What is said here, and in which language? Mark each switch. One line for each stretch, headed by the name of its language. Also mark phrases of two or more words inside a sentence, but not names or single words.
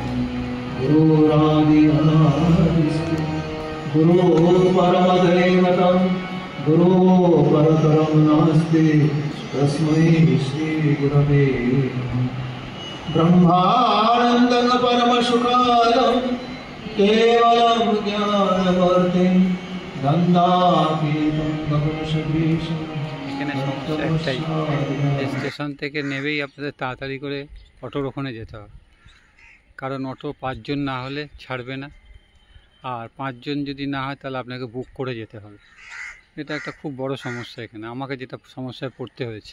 Sanskrit: गुरोरादिअनादिस्ति गुरो परमदैवतं गुरो परतरं नास्ति तस्मै श्रीगुरवे ब्रह्मानन्दं परमसुखायं केवलं ज्ञानवर्धिं नन्दातीतं गगनसदृशं
Bangla: এখানে সমস্যা একটাই, স্টেশন থেকে নেবেই আপনাদের তাড়াতাড়ি করে অটোর ওখানে যেতে হবে, কারণ অটো 5 জন না হলে ছাড়বে না, আর 5 জন যদি না হয় তাহলে আপনাকে বুক করে যেতে হবে। এটা একটা খুব বড় সমস্যা এখানে, আমাকে যেটা সমস্যায় পড়তে হয়েছে।